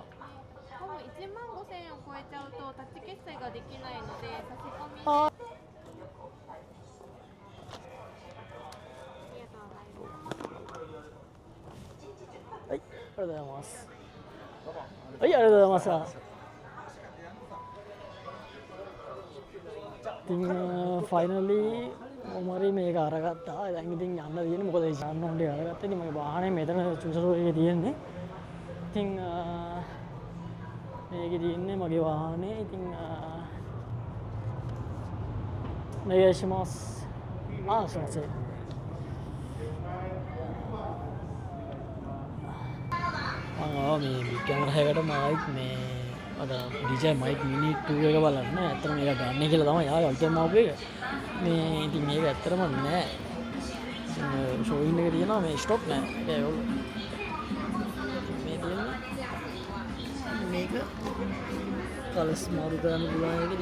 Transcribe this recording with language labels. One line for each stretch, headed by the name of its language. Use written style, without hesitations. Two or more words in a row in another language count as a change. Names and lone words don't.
Japanese: 多分1万5000円を超えちゃうとタッチ決済ができないので差し込みで。あ、ありがとうございます。はい、ありがとうございます。はい、ありがとうございました。
Sinhala: ඉතින් ෆයිනලි මොමරි මේක අරගත්තා. දැන් ඉතින් යන්න තියෙන්නේ මොකද යන්න ඕනේ අරගත්තා. ඉතින් මගේ වාහනේ මෙතන චුසරෝ එකේ තියෙන්නේ. ඉතින් මේකේ තියෙන්නේ මගේ වාහනේ.
Japanese: ඉතින් お願いします。あ、すいません。
Sinhala: මේ බිග් කැමරාවකට මයික් මේ අද DJI mic mini 2 එක බලන්න. ඇත්තටම මේක ගන්න කියලා තමයි ආවේ අලුතෙන් ආපු එක. මේ ඉතින් මේක ඇත්තටම නෑ. ෂෝයින් එක තියෙනවා මේ ස්ටොක් නෑ. ඒගොල්ලෝ මේ තියෙන්නේ මේක කලස් මාරු කරන්න පුළුවන් එක.